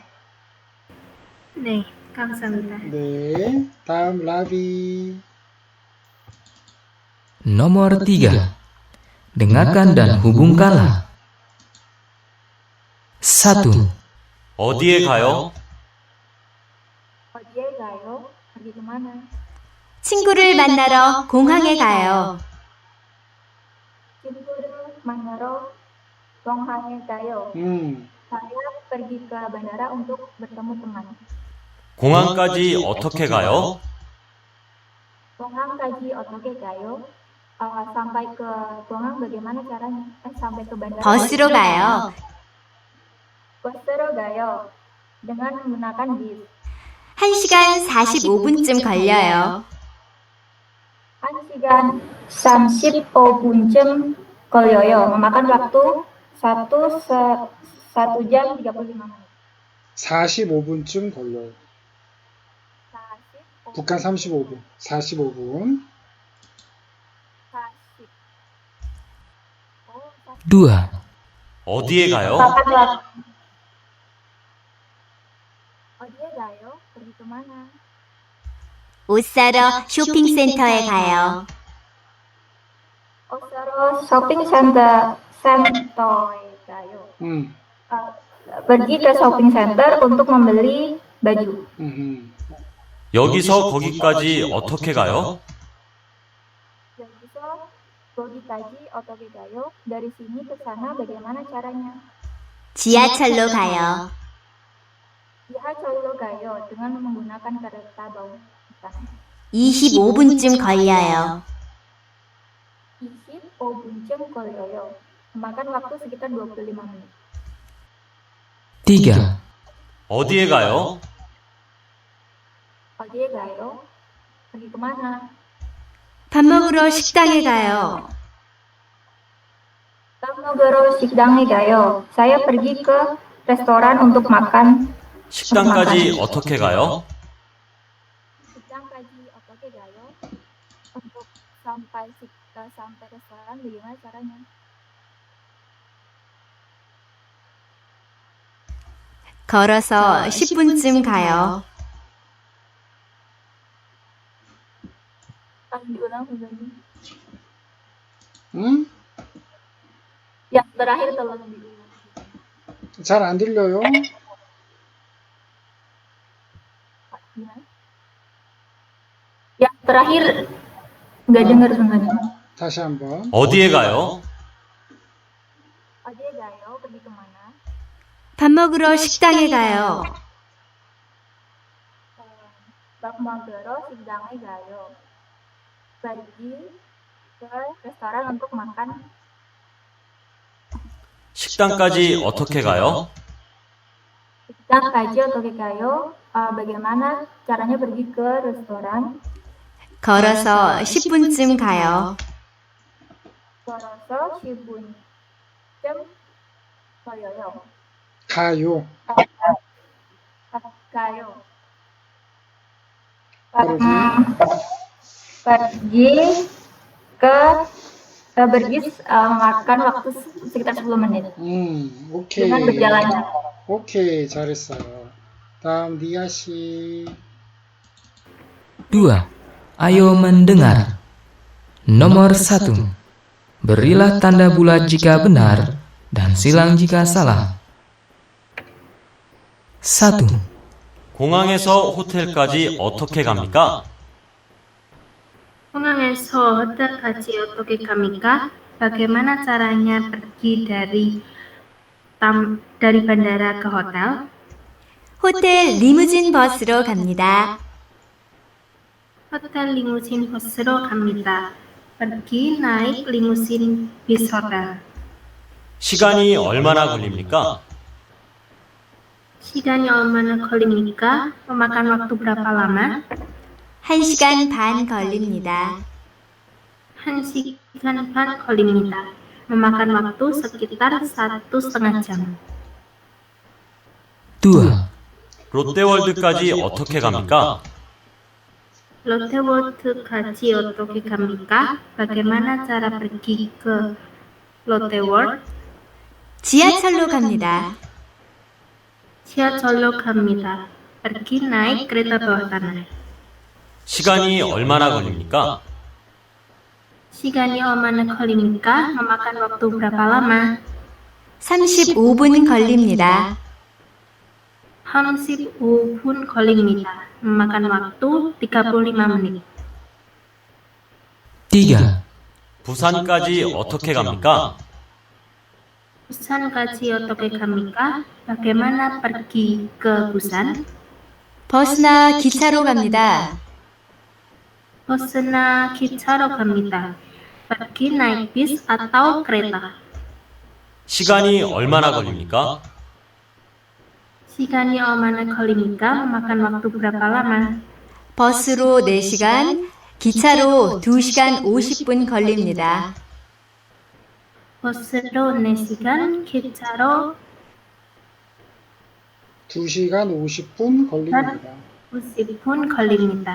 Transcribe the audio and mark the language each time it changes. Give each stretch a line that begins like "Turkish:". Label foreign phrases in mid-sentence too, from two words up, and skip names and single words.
Korean: 네, 감사합니다. 네. 다음 라비.
Indonesian: Nomor 3. Dengarkan dan hubungkanlah. 1.
Korean: 어디에 가요? 어디에 가요?
Indonesian: pergi kemana?
Korean: 친구를 만나러 공항에 가요. 친구를 만나러 공항에 가요.
Indonesian: Saya pergi ke bandara untuk bertemu teman.
Korean: 공항까지 어떻게 가요? 공항까지 어떻게 가요?
Indonesian: Sampai ke 공항 bagaimana caranya? Sampai ke bandara.
Korean: 버스로 가요. 버스로 가요.
Indonesian: dengan menggunakan bis.
Korean: 1시간 45분쯤 걸려요. 1시간 35분쯤 걸려요.
Indonesian: Memakan waktu 1 jam 35 menit.
Korean: 45분쯤 걸려요. 북한 35분. 45분. 2. 어디에 가요?
Indonesian: Makan waktu.
Korean: 어디에 가요?
Indonesian: pergi kemana?
Korean: 옷 사러 쇼핑센터에 가요. 옷 사러 쇼핑센터 가요.
Indonesian: Pergi ke
English: shopping center
Indonesian: untuk membeli baju.
Korean: 여기서 거기까지 어떻게 가요? 여기서 거기까지 어떻게 가요?
Indonesian: Dari sini ke sana bagaimana caranya?
Korean: 지하철로 가요. 지하철로 가요.
Indonesian: Dengan menggunakan kereta bawah.
Korean: 25분쯤 걸려요. 25분쯤 걸려요.
Indonesian: Memakan waktu sekitar 25 menit. 3.
Korean: 어디에 가요? 어디에 가요?
Indonesian: pergi kemana?
Korean: 밥 먹으러 식당에 가요. 밥 먹으러 식당에 가요.
Indonesian: Saya pergi ke restoran untuk makan.
Korean: 식당까지 어떻게 가요? 식당까지 어떻게 가요?
Indonesian: Untuk sampai restoran bagaimana caranya?
Korean: 걸어서 10분쯤 가요.
Indonesian: Diulang lagi. Yang terakhir tolong diulang.
Korean: 잘 안 들려요?
Indonesian: Gimana? Yang terakhir nggak dengar sebenarnya.
Korean: 다시 한번. 어디에 가요? 어디에 가요?
Indonesian: pergi kemana?
Korean: 밥 먹으러 식당에 가요. 밥 먹으러 식당에 가요.
Indonesian: Pergi ke restoran untuk makan.
Korean: 식당까지 어떻게 가요? 식당까지 어떻게 가요?
Indonesian: Bagaimana caranya pergi ke restoran?
Korean: 걸어서 10분쯤 가요. 걸어서 10분쯤 걸려요. 가요. 가요.
Indonesian: pergi pergi makan waktu sekitar 10 menit.
Korean: 오케이.
Indonesian: Dengan berjalan.
Korean: 오케이, 잘했어요. 다음 니아 씨.
Indonesian: 2. Ayo mendengar. Nomor 1. Berilah tanda bulat jika benar dan silang jika salah. 1.
Korean: 공항에서 호텔까지 어떻게 갑니까? 공항에서 호텔까지 어떻게 갑니까?
Indonesian: Bagaimana caranya pergi dari bandara ke hotel?
Korean: 호텔 리무진 버스로 갑니다. 호텔 리무진 버스로 갑니다.
Indonesian: pergi naik limusin bis hotel.
Korean: 시간이 얼마나 걸립니까? 시간이 얼마나 걸립니까?
Indonesian: memakan waktu berapa lama?
Korean: 1시간 반 걸립니다. 1시간 반 걸립니다.
Indonesian: memakan waktu sekitar 1,5 jam. 2.
Korean: 롯데월드까지 어떻게 갑니까? 롯데월드까지 어떻게 갑니까?
Indonesian: Bagaimana cara pergi ke Lotte World?
Korean: 지하철로 갑니다. 지하철로 갑니다.
Indonesian: pergi naik kereta bawah tanah.
Korean: 시간이 얼마나 걸립니까? 시간이 얼마나 걸립니까?
Indonesian: memakan waktu berapa lama?
Korean: 35분 걸립니다. 35분 걸립니다.
Indonesian: memakan waktu 35 menit. 3.
Korean: 부산까지 어떻게 갑니까? 부산까지 어떻게 갑니까?
Indonesian: Bagaimana pergi ke Busan?
Korean: 버스나 기차로 갑니다. 버스나 기차로 갑니다.
Indonesian: pergi naik bis atau kereta.
Korean: 시간이 얼마나 걸립니까? 시간이 얼마나 걸립니까?
Indonesian: memakan waktu berapa lama?
Korean: 버스로 4시간, 기차로 2시간 50분 걸립니다. 버스로 4시간, 기차로 2시간 50분 걸립니다. 50분 걸립니다.